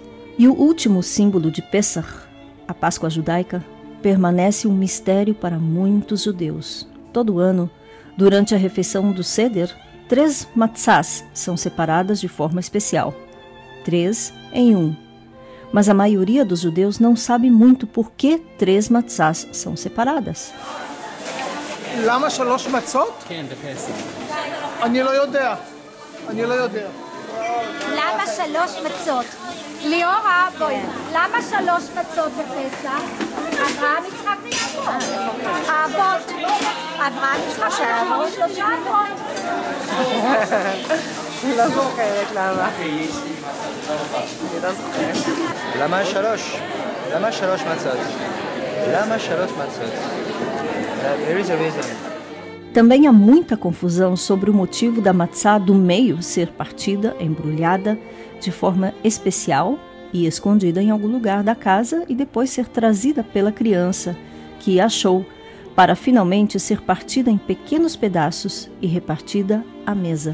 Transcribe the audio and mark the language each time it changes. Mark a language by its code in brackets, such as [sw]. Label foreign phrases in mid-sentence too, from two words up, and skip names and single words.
[pt] E o último símbolo de Pesach, a Páscoa judaica, permanece um mistério para muitos judeus. Todo ano, durante a refeição do Seder, 3 matzás são separadas de forma especial. 3 em 1. Mas a maioria dos judeus não sabe muito por que 3 matzás são separadas. [he] למה 3 מצות? כן, בפסח. אני לא יודע. למה 3 מצות? ליאורה, בואי, למה 3 מצות בפסח? אברהם, יצחק ויעקב. האבות, אברהם, יצחק, שיעברו 3 אבות. לא זוכרת למה. אני לא זוכרת. למה 3? למה 3 מצות? למה 3 מצות? [en] There is a reason. [pt] Também há muita confusão sobre o motivo da matzá do meio ser partida, embrulhada, de forma especial e escondida em algum lugar da casa e depois ser trazida pela criança, que achou, para finalmente ser partida em pequenos pedaços e repartida à mesa.